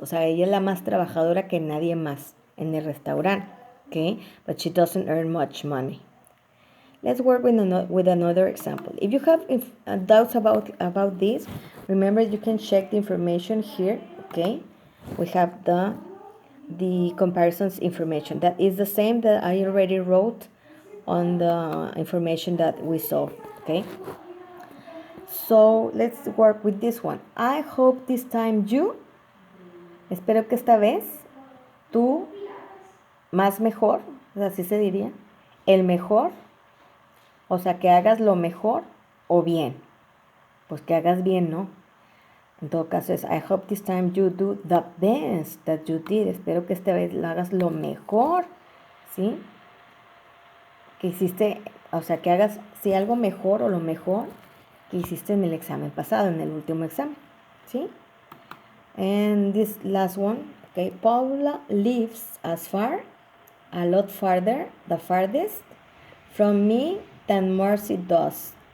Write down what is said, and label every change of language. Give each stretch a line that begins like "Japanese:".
Spanish: O sea, ella es la más trabajadora que nadie más en el restaurante, okay?
English: But she doesn't earn much money. Let's work with another example. If you have doubts about this, remember you can check the information here, okay? We have the comparisons information. That is the same that I already wrote on the information that we saw, okay? So let's work with this one. I hope this time you,
Spanish: espero que esta vez, tú, más mejor, así se diría, el mejor, o sea, que hagas lo mejor o bien. Pues que hagas bien, ¿no? En todo caso es,
English: I hope this time you do the best that you did.
Spanish: Espero que esta vez lo hagas lo mejor, ¿sí? Que hiciste, o sea, que hagas, sí, algo mejor o lo mejor que hiciste en el examen pasado, en el último examen, ¿sí?
English: And this last one, okay, Paula lives a lot farther, the farthest, from me than Marcy does.